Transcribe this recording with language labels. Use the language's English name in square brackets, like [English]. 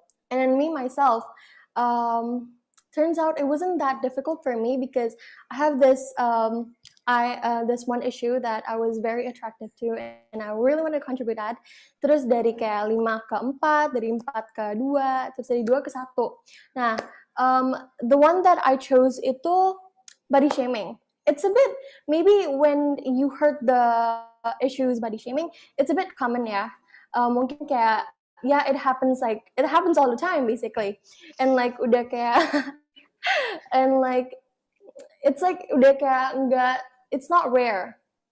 [English] And then me myself, turns out it wasn't that difficult for me because I have this There's one issue that I was very attractive to and I really want to contribute that. [Indonesian] Terus dari kayak 5 ke 4, dari 4 ke 2, terus dari 2 ke 1. [English] Nah, the one that I chose itu body shaming. It's a bit, maybe when you heard the issues body shaming, it's a bit common ya. [Indonesian] Mungkin kayak, [English] yeah, it happens all the time basically. And like [Indonesian] udah kayak, [English] and like, it's like [Indonesian] udah kayak enggak, [English] it's not rare.